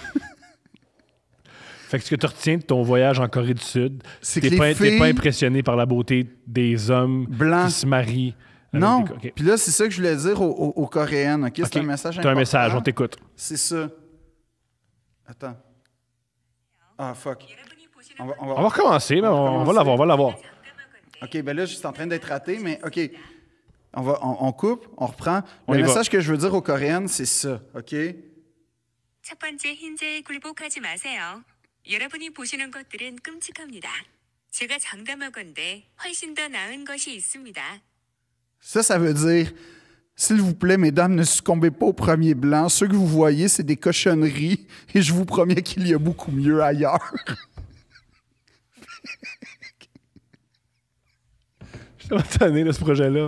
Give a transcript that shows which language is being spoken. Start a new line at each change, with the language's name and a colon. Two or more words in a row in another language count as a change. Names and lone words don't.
French: Fait que ce que tu retiens de ton voyage en Corée du Sud, C'est t'es que pas, les t'es filles- pas impressionné par la beauté des hommes Blancs. qui se marient. avec Non. des- OK. Puis là, c'est ça que je voulais dire aux Coréennes, OK? C'est OK. un message T'as important. un message, on t'écoute. C'est ça. Attends. Ah, fuck.
Korean: 여러분이 보시는
French: On va, On va recommencer, mais on va l'avoir, on va l'avoir. OK, ben là, je suis en train d'être raté, mais OK. On coupe, on reprend. On Le y va. message que je veux dire aux Coréennes, c'est ça, OK?
Korean: 첫 번째 흰자에 굴복하지 마세요. 여러분이 보시는 것들은 끔찍합니다. 제가 장담하건대 훨씬 더 나은 것이 있습니다.
French: Ça veut dire, s'il vous plaît, mesdames, ne succombez pas au premier blanc. Ceux que vous voyez, c'est des cochonneries et je vous promets qu'il y a beaucoup mieux ailleurs. Je suis tellement tanné de ce projet-là.